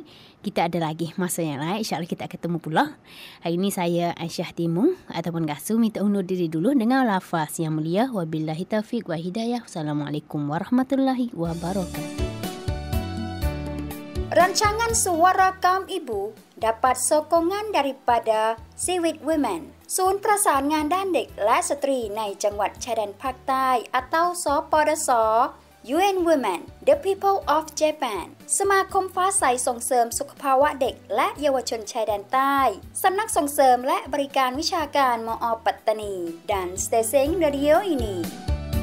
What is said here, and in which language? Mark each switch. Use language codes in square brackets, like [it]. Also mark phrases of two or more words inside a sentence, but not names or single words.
[ms] Kita ada lagi masa yang lain. InsyaAllah kita ketemu pula. Hari ini saya Aisyah Timung ataupun Gasu minta undur diri dulu dengan lafaz yang mulia. [ar] وبالله التوفيق والهداية. السلام عليكم ورحمة الله وبركاته. [ms] Rancangan Suara Kaum Ibu dapat sokongan daripada Seaweed Women, Sun Prasangan dan Dik และสตรีในจังหวัดชายแดนภาคใต้ atau SPDS UN Women The People of Japan สมาคมฟ้าใสส่งเสริมสุขภาวะเด็กและเยาวชนชายแดนใต้สำนักส่งเสริมและบริการวิชาการมอ.ปัตตานี dan stasiun radio ini